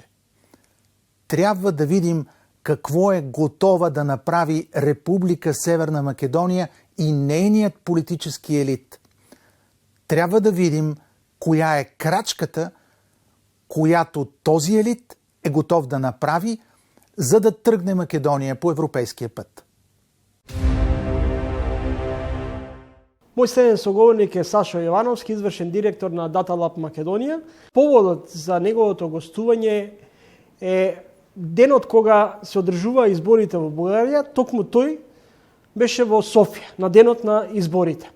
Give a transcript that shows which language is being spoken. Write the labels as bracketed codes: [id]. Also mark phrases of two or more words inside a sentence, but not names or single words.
[bg] Трябва да видим какво е готова да направи Република Северна Македония и нейният политически елит. Трябва да видим коя е крачката, която този елит е готов да направи, за да тръгне Македония по европейския път. [mk] Мој следен соговорник е Сашо Јовановски, извршен директор на DataLab Македонија. Поводот за неговото гостување е денот кога се одржува изборите во Бугарија. Токму тој беше во Софија, на денот на изборите.